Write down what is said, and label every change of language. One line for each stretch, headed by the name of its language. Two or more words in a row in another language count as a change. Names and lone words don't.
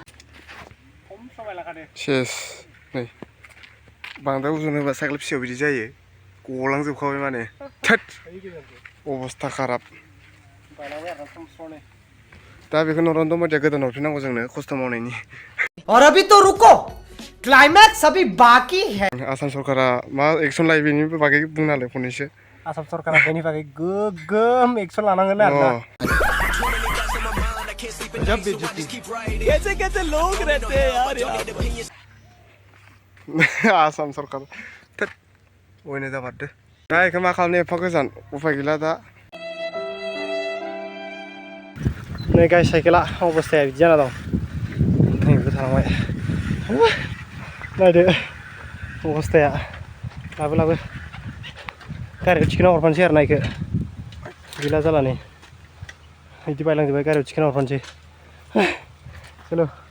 Bodo: सेस नै बांद्राय उजन होबा साइकेल फिसायाव बिदि जायो गलांजोबखाबाय माने थोद अबस्था खाराब दा बेखौ नरन्द मदिया गोदान हरफिननांगौ जोंनो खस्थ' मावनायनि
Hindi: और अभी तो रुको क्लाइमैक्स अभी बाकी है
Bodo: आसाम सरकारा मा एक्सन लायो बेनि बागै बुंनालाय फंनैसो आसाम सरकारा बेनि बागै गोगोम एक्सन लानांगोन आरोना
Hindi: कैसे लोग रहते हैं यार
Bodo: आसाम सरकार अयनो जाबारदो दा बेखौ मा खालामनो एफा गोजान उफाय गैला दा नै गाय साइकेला अबस्थाया बिदि जाना दं नैबो थालांबाय नायदो अबस्थाया लाबो गारियाव थिखोना हरफानोसै आरो ना इखो गैला जाला नै बिदि बायलांजोब्बाय गारियाव थिखोना हरफानोसै चलो